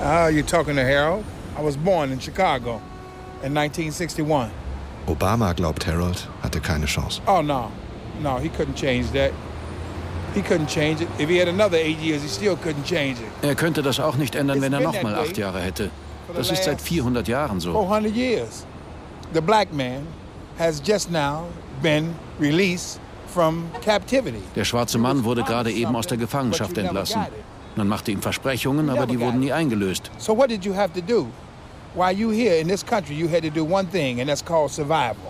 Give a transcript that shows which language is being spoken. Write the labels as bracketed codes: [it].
[en] You're talking to Harold? I was born in Chicago in 1961. [de] Obama, glaubt Harold, hatte keine Chance. [en] Oh no, no, he couldn't change that. He couldn't change it. If he had another 8 years, he still couldn't change it. [de] Er könnte das auch nicht ändern, wenn er noch mal 8 Jahre hätte. Das ist seit 400 Jahren so. [en] 400 years. The black man has just now been released from captivity. [de] Der schwarze Mann wurde gerade eben aus der Gefangenschaft entlassen. Man machte ihm Versprechungen, aber die wurden nie eingelöst. [en] So what did you have to do? While you here in this country, you had to do one thing, and that's called survival.